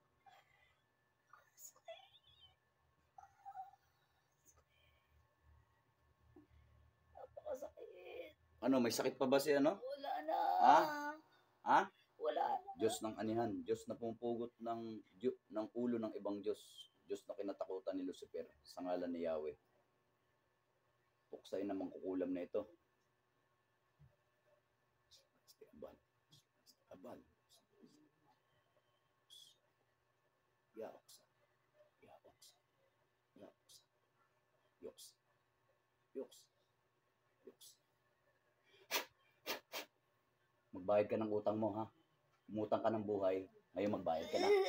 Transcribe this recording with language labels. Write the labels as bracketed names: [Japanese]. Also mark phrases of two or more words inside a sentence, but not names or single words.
[Filipino] Napakasakit. Ano, may sakit pa ba si ano? Wala na. Ha? Ha? Wala na. Diyos ng anihan. Diyos na pumupugot ng ulo ng ibang Diyos. Diyos na kinatakutan ni Lucifer sa ngalan ni Yahweh. Puksay namang kukulam na ito. Abal. Abal. Yaoks. Yaoks. Yaoks. Yoks. Yoks. Yoks. Magbayad ka ng utang mo, ha? Umutang ka ng buhay. Ngayon magbayad ka na.